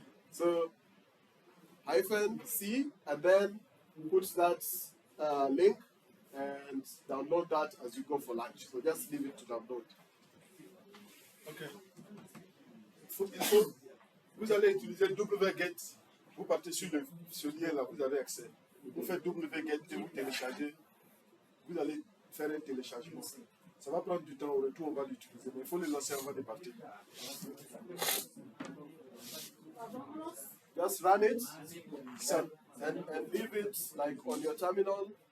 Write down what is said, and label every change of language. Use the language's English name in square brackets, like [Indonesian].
[English] So hyphen C and then put that link and download that as you go for lunch. So just leave it to download. Ok. [French] Il faut, vous allez utiliser wget. Vous partez sur ce lien-là, vous avez accès. Vous faites wget et vous téléchargez. Vous allez faire un téléchargement. Ça va prendre du temps, au retour on va l'utiliser, mais il faut le lancer avant de partir. [English] Just run it and leave it like on your terminal.